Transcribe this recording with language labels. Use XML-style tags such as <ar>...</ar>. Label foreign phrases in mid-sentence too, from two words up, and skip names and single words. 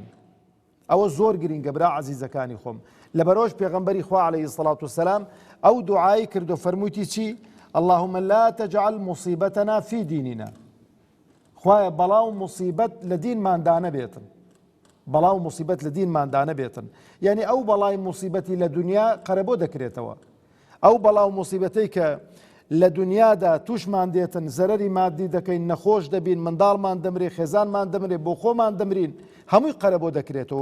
<ckb>ئەوە زۆر گرینگە برا عەزیزەکانی خۆم. لەبەرەوەش پێغەمبەری خوا</ckb> <ar>عەلەیهی السەڵات وسەلام</ar> <ckb>ئەو دوعای کرد و فەرموویەتی چی؟</ckb> <ar>اللهم لا تجعل مصیبەتنا في دیننا.</ar> <ckb>خوایە بەڵاو موسیبەت لە دینماندا نەبێتن، بەڵاو موسیبەت لە دینماندا نەبێتن. یعنی ئەو بەڵای موسیبەتی لە دنیا قەرەبۆ دەکرێتەوە، ئەو بەڵاو موسیبەتەی کە لە دنیادا توشمان دێتن، زەرەری مادی دەکەین، نەخۆش دەبین، منداڵمان دەمرێ، خێزانمان دەمرێ، بۆ خۆمان دەمرین، هەمووی قەرەبۆ دەکرێتەوە.</ckb>